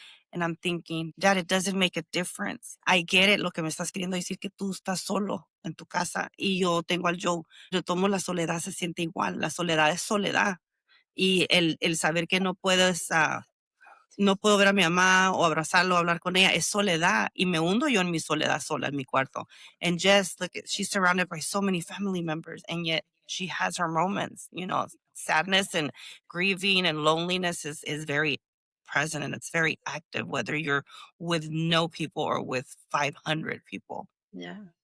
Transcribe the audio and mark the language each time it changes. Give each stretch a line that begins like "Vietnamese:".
English: And I'm thinking, Dad, it doesn't make a difference. I get it,
Spanish: lo que me estás queriendo decir que tú estás solo en tu casa y yo tengo al Joe. Yo tomo la soledad, se siente igual. La soledad es soledad. Y el saber que no puedes, no puedo ver a mi mamá o abrazarlo o hablar con ella, es soledad. Y me hundo yo en mi soledad sola en mi cuarto.
English: And Jess, look, she's surrounded by so many family members, and yet she has her moments. Sadness and grieving and loneliness is very present, and it's very active, whether you're with no people or with 500 people. Yeah.